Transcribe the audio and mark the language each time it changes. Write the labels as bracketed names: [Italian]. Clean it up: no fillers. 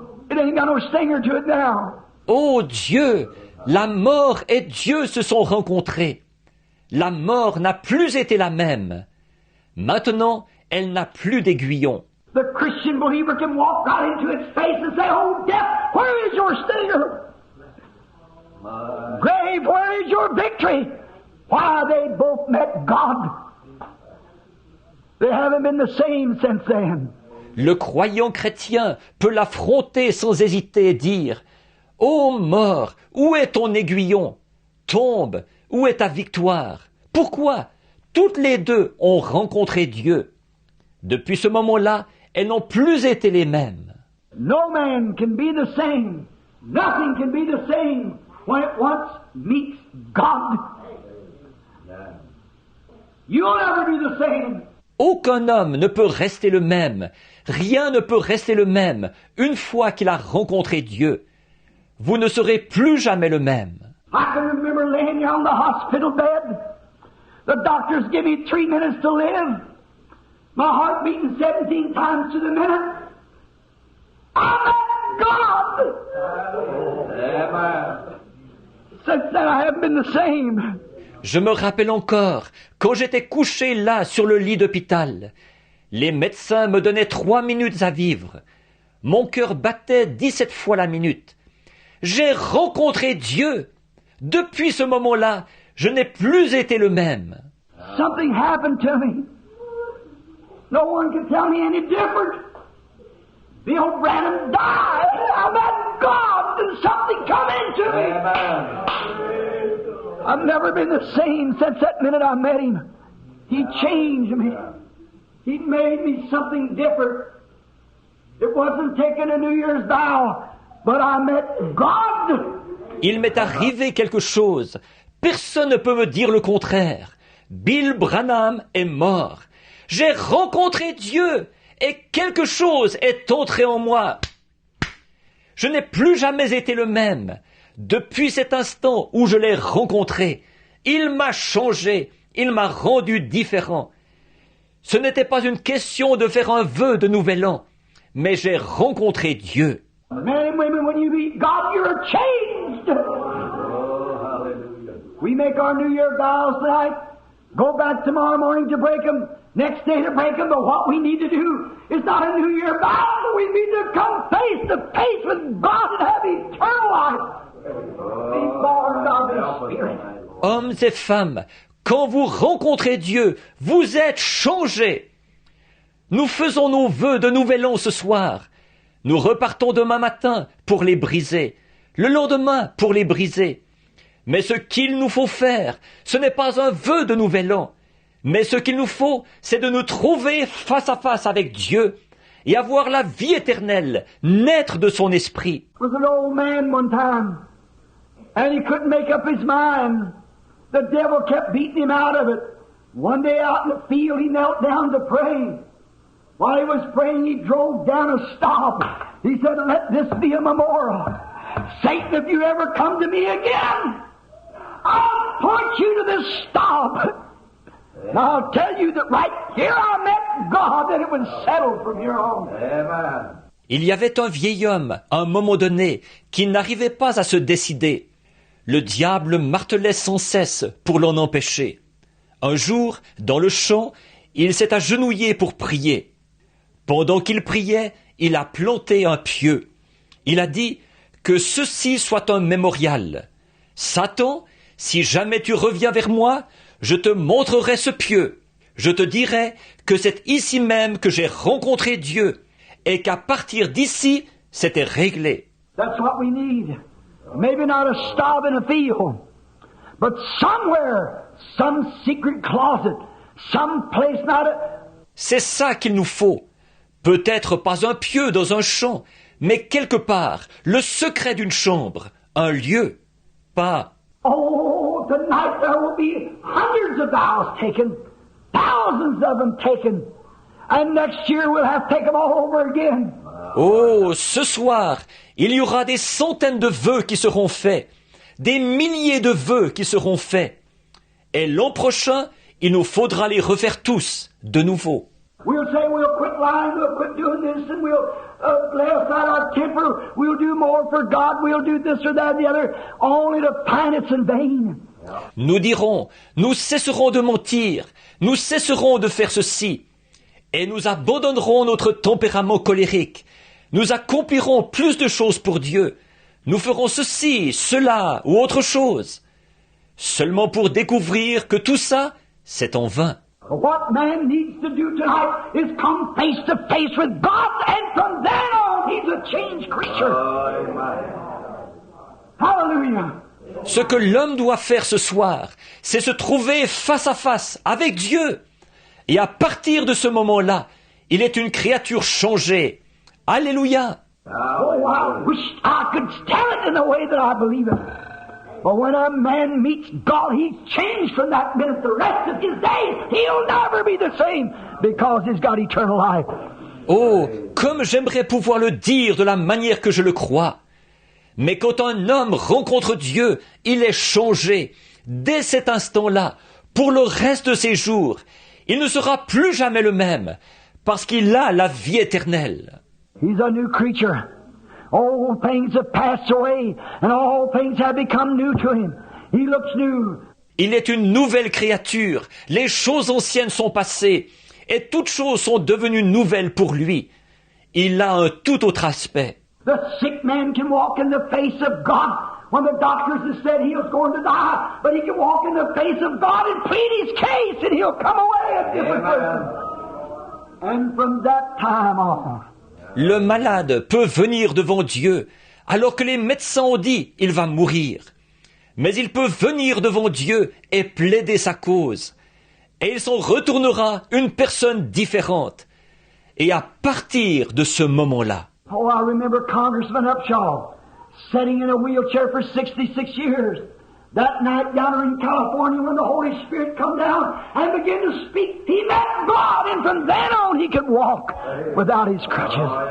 [English] It ain't got no stinger to it now. [French] Oh Dieu, la mort et Dieu se sont rencontrés. La mort n'a plus été la même. Maintenant, elle n'a plus d'aiguillon. [English] The Christian believer can walk right into its face and say, "Oh, death, where is your stinger? Grave, where is your victory?" Why, they both met God. They haven't been the same since then. [French] Le croyant chrétien peut l'affronter sans hésiter et dire « Ô mort, où est ton aiguillon? Tombe, où est ta victoire? Pourquoi? Toutes les deux ont rencontré Dieu. Depuis ce moment-là, elles n'ont plus été les mêmes. [English] No man can be the same. Nothing can be the same when it once meets God. You'll never be the same. [French] Aucun homme ne peut rester le même. Rien ne peut rester le même une fois qu'il a rencontré Dieu. Vous ne serez plus jamais le même. [English] I can remember laying here on the hospital bed. The doctors give me 3 minutes to live. My heart beating 17 times to the minute. I met God. Amen. Since then I haven't been the same. [French] Je me rappelle encore, quand j'étais couché là sur le lit d'hôpital, les médecins me donnaient 3 minutes à vivre. Mon cœur battait 17 fois la minute. J'ai rencontré Dieu. Depuis ce moment-là, je n'ai plus été le même. [English] Something happened to me. No one can tell me any different. Bill Branham died. I met God and something come into me. I've never been the same since that minute I met him. He changed me. He made me something different. It wasn't taking a New Year's vow, but I met God. [French] Il m'est arrivé quelque chose. Personne ne peut me dire le contraire. Bill Branham est mort. J'ai rencontré Dieu et quelque chose est entré en moi. Je n'ai plus jamais été le même. Depuis cet instant où je l'ai rencontré, il m'a changé, il m'a rendu différent. Ce n'était pas une question de faire un vœu de nouvel an, mais j'ai rencontré Dieu. [English] Men and women, when you meet God, you're changed. We make our New Year vows tonight, go back tomorrow morning to break them, next day to break them, but what we need to do is not a New Year vow, we need to come face to face with God and have eternal life. Be born of the Spirit. [French] Hommes et femmes, quand vous rencontrez Dieu, vous êtes changés. Nous faisons nos vœux de nouvel an ce soir. Nous repartons demain matin pour les briser, le lendemain pour les briser. Mais ce qu'il nous faut faire, ce n'est pas un vœu de nouvel an, mais ce qu'il nous faut, c'est de nous trouver face à face avec Dieu et avoir la vie éternelle, naître de son esprit. [English] There was an old man one time, and he couldn't make up his mind. The devil kept beating him out of it. One day out in the field, he knelt down to pray. While he was praying, he drove down a stop. He said, "Let this be a memorial. Satan, if you ever come to me again, I'll point you to this stop. And I'll tell you that right here I met God, and it was settled from here on." Amen. [French] Il y avait un vieil homme, à un moment donné, qui n'arrivait pas à se décider. Le diable martelait sans cesse pour l'en empêcher. Un jour, dans le champ, il s'est agenouillé pour prier. Pendant qu'il priait, il a planté un pieu. Il a dit que ceci soit un mémorial. Satan, si jamais tu reviens vers moi, je te montrerai ce pieu. Je te dirai que c'est ici même que j'ai rencontré Dieu et qu'à partir d'ici, c'était réglé. [English] That's what we need. Maybe not a stop in a field, but somewhere, some secret closet, some place not a... [French] C'est ça qu'il nous faut. Peut-être pas un pieu dans un champ, mais quelque part, le secret d'une chambre, un lieu, pas... [English] Oh, tonight there will be hundreds of vows taken, thousands of them taken, and next year we'll have to take them all over again. [French] Oh, ce soir, il y aura des centaines de vœux qui seront faits, des milliers de vœux qui seront faits. Et l'an prochain, il nous faudra les refaire tous, de nouveau. [English] We'll say we'll quit lying, we'll quit doing this, and we'll lay aside our temper, we'll do more for God, we'll do this or that or the other, only to find it's in vain. [French] Nous dirons, nous cesserons de mentir, nous cesserons de faire ceci, et nous abandonnerons notre tempérament colérique. Nous accomplirons plus de choses pour Dieu. Nous ferons ceci, cela ou autre chose. Seulement pour découvrir que tout ça, c'est en vain. [English] What man needs to do tonight is come face to face with God, and from then on, he's a changed creature. Hallelujah. [French] Ce que l'homme doit faire ce soir, c'est se trouver face à face avec Dieu. Et à partir de ce moment-là, il est une créature changée. Alléluia. [English] Oh, I wish I could tell it in the way that I believe it. But when a man meets God, he's changed from that minute. The rest of his days, he'll never be the same because he's got eternal life. [French] Oh, comme j'aimerais pouvoir le dire de la manière que je le crois. Mais quand un homme rencontre Dieu, il est changé. Dès cet instant-là, pour le reste de ses jours, il ne sera plus jamais le même, parce qu'il a la vie éternelle. [English] He's a new creature. All things have passed away, and all things have become new to him. He looks new. [French] Il est une nouvelle créature. Les choses anciennes sont passées, et toutes choses sont devenues nouvelles pour lui. Il a un tout autre aspect. [English] The sick man can walk in the face of God when the doctors have said he was going to die, but he can walk in the face of God and plead his case, and he'll come away a different person. And from that time on, [French] le malade peut venir devant Dieu, alors que les médecins ont dit il va mourir. Mais il peut venir devant Dieu et plaider sa cause. Et il s'en retournera une personne différente. Et à partir de ce moment-là, [English] oh, I remember Congressman Upshaw sitting in a wheelchair for 66 years. That night down in California when the Holy Spirit come down and began to speak, he met God, and from then on he could walk without his crutches.